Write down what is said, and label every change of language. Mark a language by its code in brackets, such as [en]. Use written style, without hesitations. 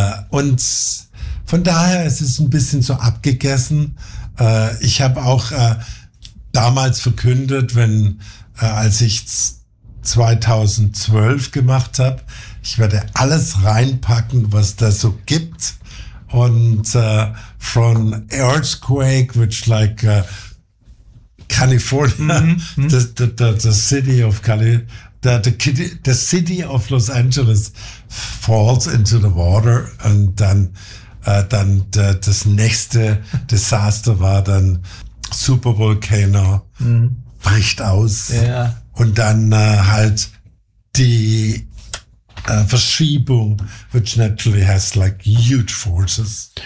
[de] Und von daher ist es ein bisschen so abgegessen. Ich habe auch damals verkündet, als ich 2012 gemacht habe, ich werde alles reinpacken, was da so gibt. Und von [en] Earthquake, which like California, the city of Los Angeles falls into the water. [de] Und dann das nächste Desaster war dann Supervolcano, bricht aus. [en] Yeah. [de] Und dann halt die Verschiebung, [en] which naturally has like huge forces.